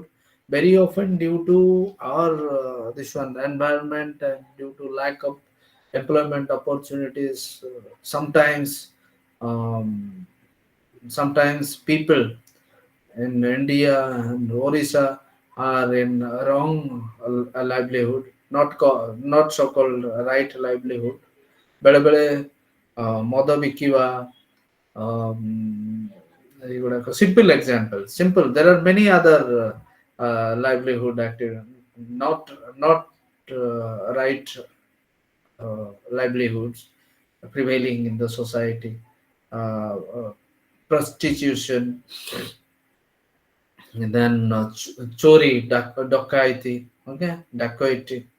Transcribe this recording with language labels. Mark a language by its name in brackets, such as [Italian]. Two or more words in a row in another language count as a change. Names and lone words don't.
[English] Very often, due to our this one environment and due to lack of employment opportunities, sometimes um, sometimes people in India and Orissa are in wrong livelihood, not so called right livelihood. [Odia] ବେଳେ ବେଳେ ମଦ ବିକିବା, ଏଇଗୁଡାକ [English] simple example. Simple, there are many other livelihood active, not right livelihoods prevailing in the society. Prostitution, and then chori, dacoity, okay, dacoity.